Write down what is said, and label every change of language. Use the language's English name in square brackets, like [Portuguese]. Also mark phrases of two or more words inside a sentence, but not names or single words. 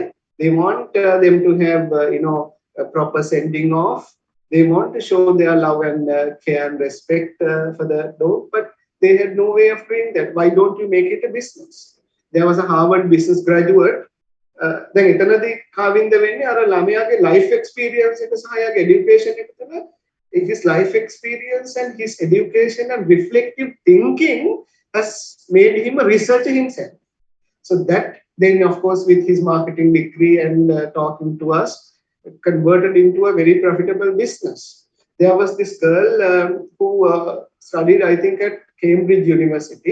[English] They want them to have a proper sending off. They want to show their love and care and respect for the dog, but they had no way of doing that. Why don't you make it a business? There was a Harvard business graduate. Then [Sinhala] එතනදී කාවින්ද වෙන්නේ අර ළමයාගේ life experience එක සහ යාගේ education එක තුළ [English] his life experience and his education and reflective thinking has made him a researcher himself. So that then, of course, with his marketing degree and talking to us, converted into a very profitable business. There was this girl who studied, I think, at Cambridge University.